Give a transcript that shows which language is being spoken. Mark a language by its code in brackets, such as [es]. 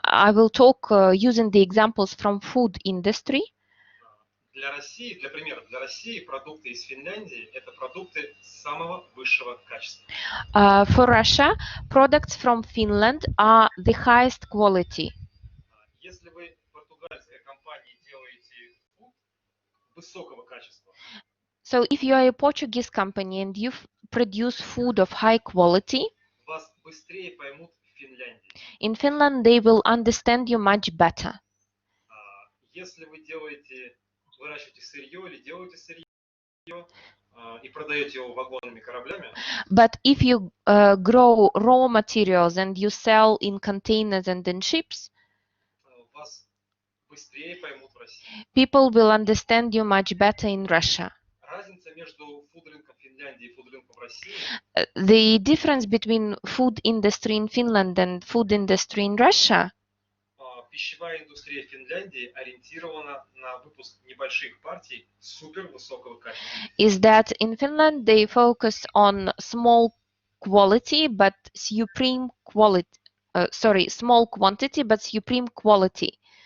[en] I will talk using the examples from food industry. [ru] Для России, для примера, для России продукты из Финляндии – это продукты самого высшего качества. [en] For Russia, products from Finland are the highest quality. [ru] Если вы португальская компания делаете фуд высокого качества. [en] So if you are a Portuguese company and you produce food of high quality, [ru] вас быстрее поймут в Финляндии. [en] In Finland they will understand you much better. [ru] Если вы выращиваете сырье или делаете сырье и продаете его вагонными кораблями. [en] But if you grow raw materials and you sell in containers and in ships, [ru] вас быстрее поймут в России. [en] People will understand you much better in Russia. [ru] Разница между фуд-рынком Финляндии и фуд-рынком России. [en] The difference between food industry in Finland and food industry in Russia. [ru] Пищевая индустрия Финляндии ориентирована на выпуск небольших партий супервысокого качества. [en] Is that in Finland they focus on small quality but supreme quality. Small quantity but supreme quality.